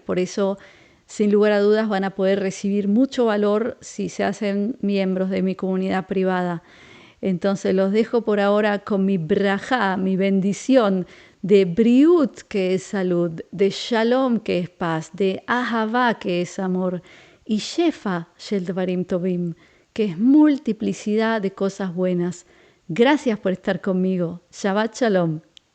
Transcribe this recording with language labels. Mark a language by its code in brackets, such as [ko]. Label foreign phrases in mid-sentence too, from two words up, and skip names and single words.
[es] Por eso, sin lugar a dudas, van a poder recibir mucho valor si se hacen miembros de mi comunidad privada. Entonces los dejo por ahora con mi brajá, mi bendición de briut, que es salud, de shalom, que es paz, de ahavá, que es amor, y [he] שפע של דברים טובים, [es] que es multiplicidad de cosas buenas. Gracias por estar conmigo. [he] שבת שלום.